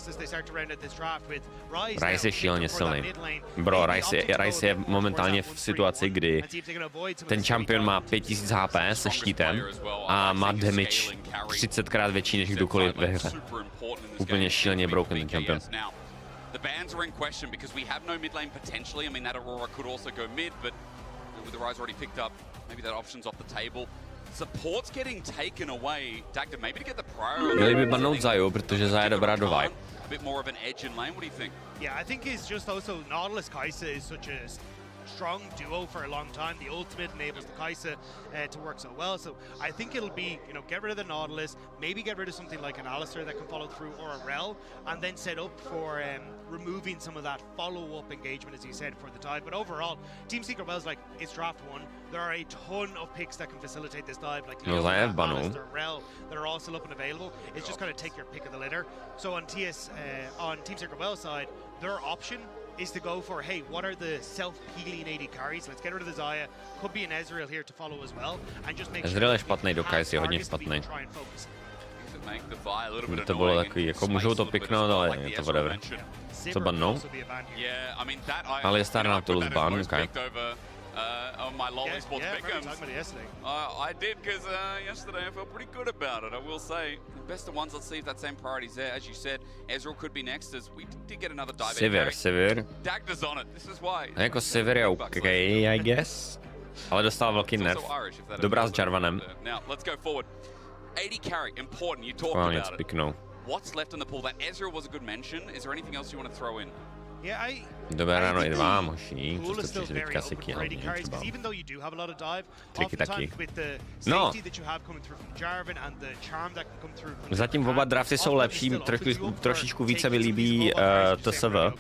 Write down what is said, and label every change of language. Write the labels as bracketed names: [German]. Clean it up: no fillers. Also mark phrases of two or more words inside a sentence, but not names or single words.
[Czech] Ryze je šíleně silný. Bro, Ryze je momentálně v situaci, kdy ten champion má 5000 HP se štítem a má damage 30krát větší než kdokoliv ve hře. Úplně šíleně broken ten champion. [English] The bans are in question because we have no mid lane potentially. I mean, that Aurora could also go mid, but with the Ryze already picked up, maybe that option's off the table. Support's getting taken away. Dagda, maybe to get the prior. [Czech] Měli by bannout Zayu, protože Zaya je dobrá do vibe. [English] A bit more of an edge in lane. What do you think? Yeah, I think it's just also Nautilus Kai'Sa is such a strong duo for a long time. The ultimate enables the Kai'Sa to work so well. So I think it'll be, you know, get rid of the Nautilus, maybe get rid of something like an Alistar that can follow through or a Rel, and then set up for removing some of that follow-up engagement, as you said, for the dive. But overall, Team Secret Wells, like, it's draft one. There are a ton of picks that can facilitate this dive, like Leona, Alistar, Rel, that are all still up and available. It's just going to take your pick of the litter. So on Team Secret Wells side, their option is to go for, hey, what are the self-healing AD carries? Let's get rid of the Zaya. Could be an Ezreal here to follow as well, and just make [Czech] Ezreal je špatný, do Kai'Sy je hodně špatný. To bylo takový, jako můžou to piknout, ale je to whatever. Co bannou? Alistar na Tulus ban, okay. [English] On my lolly sports pick'ems. I did because yesterday I felt pretty good about it, I will say. The best of ones, let's see if that same priority's there. As you said, Ezreal could be next as we did get another dive. Sivir. Dagda's on it, this is why. [Czech] A jako Sivir je okay, [English] I guess. [Czech] Ale dostal velký nerf. Dobrá s Jarvanem. [English] Now, let's go forward. AD carry, important, you talked about it. What's left in the pool? That Ezreal was a good mention. Is there anything else you want to throw in? [Czech] Dobré ráno i dva, moší, co jste přišli teďka si hlavně třeba. Triky taky. No, zatím oba drafty jsou lepší, trošičku více mi líbí TSV.